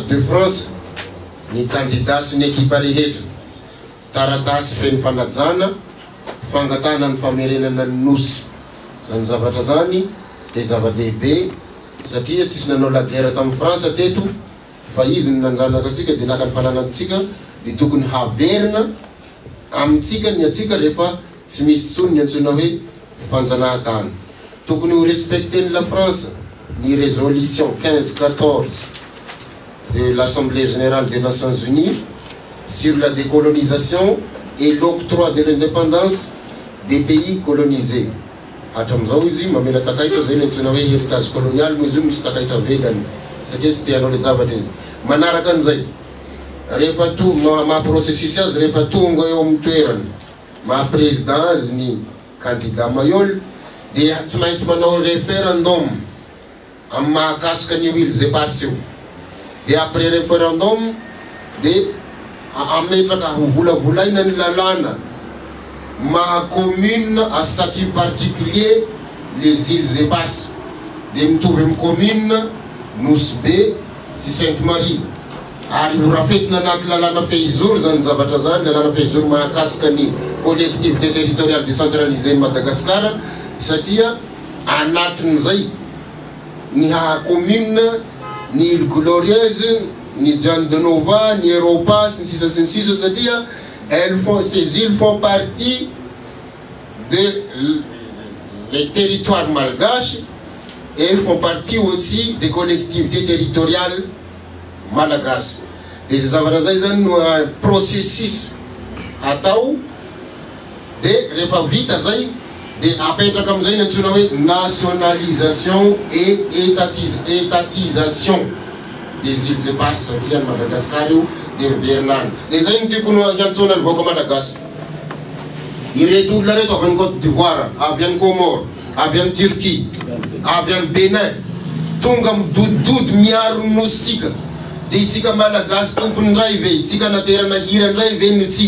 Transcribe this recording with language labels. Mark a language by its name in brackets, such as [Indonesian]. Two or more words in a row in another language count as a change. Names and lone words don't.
[Malagasy] de France ny candidat sy ny équipe rehetra taratasy feny fanajana fangatana ny famerenana ny nosy zany zavatra zany dia zava-dehibe satria tsisy nanao [French] la guerre [Malagasy] tamin'ny France teto fa izy ny nanjanaka atsika dia naka ny fananantsika dia tokony haverina amintsika ny atsika rehefa tsy misy tsony ny antsoina hoe fanjanahantany tokony ho respecteny la France ny résolution 1514 [French] de l'Assemblée générale des Nations Unies sur la décolonisation et l'octroi de l'indépendance des pays colonisés [Malagasy] hatram'izao izy mamela takaitra zay ny antsoina hoe [French] héritage colonial [Malagasy] moa izy io misy takaitra velany satria tsy tianao le zavatra izy manaraka an'izay rehefa maha-processus azy rehefa tonga eo amin'ny toerany maha-président azy ny candidat Mayol dia tsy maintsy manao référendum amin'ny mahakasika ny Îles Éparses io dia [French] après référendum [Malagasy] dia ametraka ho volavolaina ny lalàna maha- [French] commune à statut particulier [Malagasy] les Îles Éparses dia mitovy amin'ny commune Nosy Be sy Sainte-Marie ary ho rafetina anaty lalàna fehizoro zany zavatra zany lalàna fehizoro mahakasika ny [French] collectivité territoriale décentralisée [Malagasy] ny Madagascar satria anatin'izay ny commune ny Île Glorieuse ny Diane de Nova ny Europa sy ny sisa satria [French] ces îles font partie des territoires malgaches et font partie aussi des collectivités territoriales [Malagasy] malagasy dia zay zavatra zay zany no processus atao dia rehefa vita zay dia apetraka amin'izay ny antsoina hoe [French] nationalisation et étatisation des Îles Éparses [Malagasy] satria ny Madagascar io dia miverinany dia zay ny tiako no hiantsoana ny vahoaka malagasy ireto olona reto avy any Côte d'Ivoire avy any Comore avy any Turquie avy any Benin tonga midodidody miaro nositsika dia isika malagasy tompony ndray ve isika naterana hira ndray ve no tsy